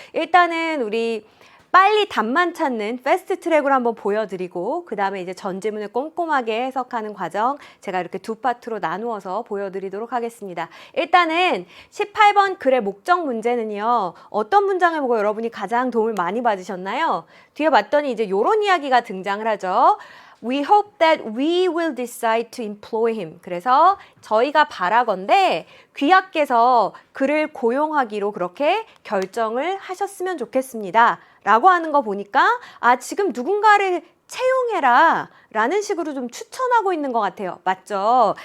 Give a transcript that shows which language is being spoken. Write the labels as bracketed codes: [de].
[ko] 일단은 우리 빨리 답만 찾는 패스트 트랙으로 한번 보여드리고 그 다음에 이제 전지문을 꼼꼼하게 해석하는 과정 제가 이렇게 두 파트로 나누어서 보여드리도록 하겠습니다. 일단은 18번 글의 목적 문제는요. 어떤 문장을 보고 여러분이 가장 도움을 많이 받으셨나요? 뒤에 봤더니 이제 이런 이야기가 등장을 하죠. [en] We hope that we will decide to employ him. [ko] 그래서 저희가 바라건대 귀하께서 그를 고용하기로 그렇게 결정을 하셨으면 좋겠습니다. 라고 하는 거 보니까 지금 누군가를 채용해라 라는 식으로 좀 추천하고 있는 것 같아요. 맞죠?